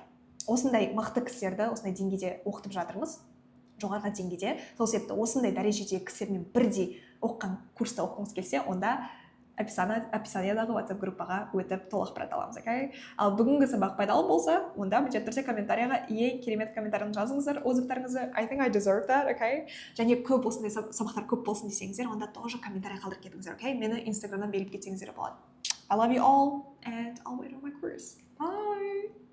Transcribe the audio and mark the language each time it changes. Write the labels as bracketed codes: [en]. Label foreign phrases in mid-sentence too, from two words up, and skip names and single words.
[kk] Осындай мықты кісілерді осындай деңгейде оқытып жатырмыз, жоғарғы деңгейде. Сол себепті осындай дәрежедегі кісілермен бірдей оқыған курста оқығыңыз келсе, онда описаниедағы WhatsApp группаға өтіп толық ақпарат аламыз, окей? Ал бүгінгі сабақ пайдалы болса, онда міндетті түрде комментарияға ең керемет комментарияны жазыңыздар, отзывтарыңызды. [en] I think I deserve that, окей? [kk] Және көп осындай сабақтар көп болсын десеңіздер, онда тоже комментарий қалдырып кетіңіздер, окей? Мені Инстаграмнан белгілеп кетсеңіздер болады. [en] I love you all and I'll wait on my course. Bye!